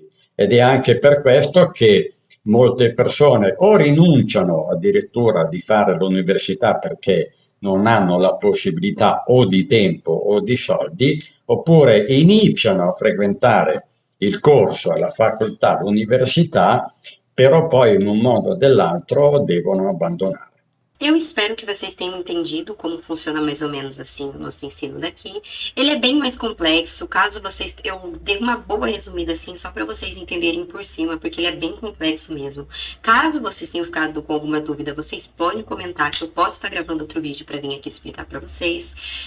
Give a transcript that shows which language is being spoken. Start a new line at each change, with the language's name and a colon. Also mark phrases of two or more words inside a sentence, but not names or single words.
Italian: Ed è anche per questo che molte persone o rinunciano addirittura di fare l'università perché non hanno la possibilità o di tempo o di soldi, oppure iniziano a frequentare il corso alla facoltà, all'università, però poi in un modo o dell'altro devono abbandonare.
Portuguese: Eu espero que vocês tenham entendido como funciona mais ou menos assim o nosso ensino daqui. Ele é bem mais complexo, caso vocês... Eu dei uma boa resumida assim, só para vocês entenderem por cima, porque ele é bem complexo mesmo. Caso vocês tenham ficado com alguma dúvida, vocês podem comentar que eu posso estar gravando outro vídeo para vir aqui explicar para vocês.